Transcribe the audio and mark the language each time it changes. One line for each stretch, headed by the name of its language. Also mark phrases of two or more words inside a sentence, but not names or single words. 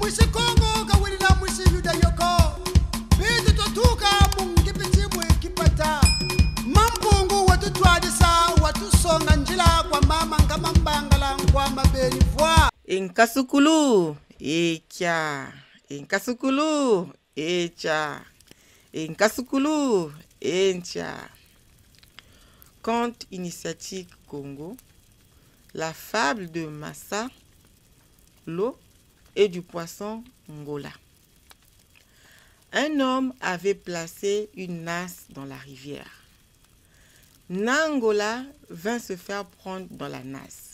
Kongo: Mwisikongo kawilila mwisi yuda yoko Bitu totuka mungipiti mwikipata Mampungu watutwadisa watusonga njila kwa mama ngama mbangala kwa mabeni vwa Inkasukulu, echa. Inkasukulu, echa. Inkasukulu, encha.
French: Conte initiatique Congo. La fable de Massa, l'eau et du poisson Ngola. Un homme avait placé une nasse dans la rivière. Nangola vint se faire prendre dans la nasse.